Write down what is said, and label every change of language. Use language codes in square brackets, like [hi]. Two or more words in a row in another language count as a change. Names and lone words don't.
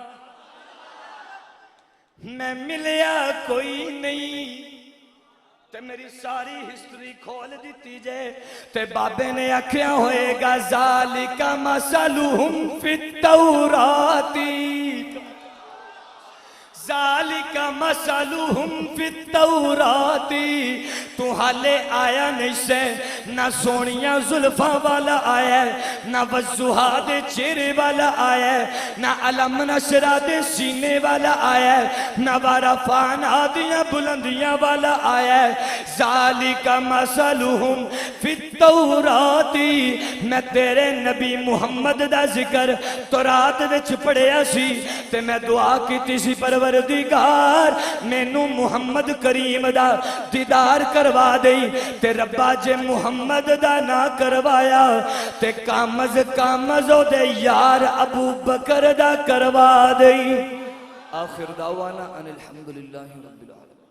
[pa] میں ملیا کوئی نہیں تے میری ساری ہسٹری کھول دیتی جائے تے بابے نے آکھیا ہوئے گا [ar] ذالک مثلہم فی التوراۃ, ذالک مثلہم فی التوراۃ. [pa] تو حالے آیا نہیں سے نہ سونیاں زلفاں والا آیا ہے, نہ وضحا دے چہرے والا آیا ہے, نہ علم نشرہ دے سینے والا آیا ہے, نہ ورفعنا دیاں بلندیاں والا آیا ہے. [ar] ذالک مثلہم فی التوراۃ. [pa] میں تیرے نبی محمد دا ذکر تورات وچ پڑھیا سی تے میں دعا کیتی سی پروردگار مینوں محمد کریم دا دیدار کروا دئی تے ربا جے محمد دا نہ کروایا تے کامز او دے یار ابو بکر دا کروا دئی. [ar] آخر دعوانا ان الحمدللہ رب العالمین.